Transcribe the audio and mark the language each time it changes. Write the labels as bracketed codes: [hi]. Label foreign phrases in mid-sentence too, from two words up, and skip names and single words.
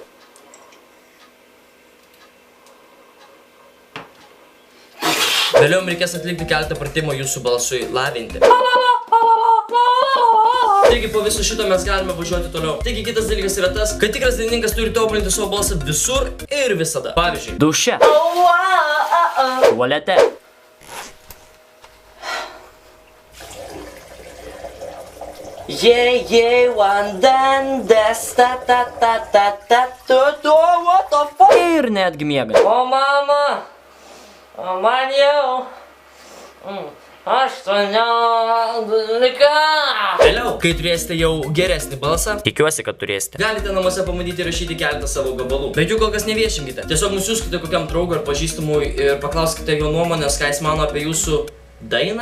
[lt] Vėliau reikės atlikti keletą pratimų jūsų balsui lavinti. Taigi po viso šito mes galime važiuoti toliau. Taigi kitas dalykas yra tas, kad tikras dainininkas turi tobulinti savo balsą visur ir visada. Pavyzdžiui, duše, tualete, [en] what the fuck? [lt] Ir netgi miegant. O mama, o man jau 18. Vėliau, kai turėsite jau geresnį balsą, tikiuosi, kad turėsite, galite namuose pamatyti rašyti keletą savo gabalų. Bet jų kol kas neviešinkite. Tiesiog nusiųskite kokiam draugui ar pažįstamui ir paklauskite jo nuomonės, ką jis mano apie jūsų dainą.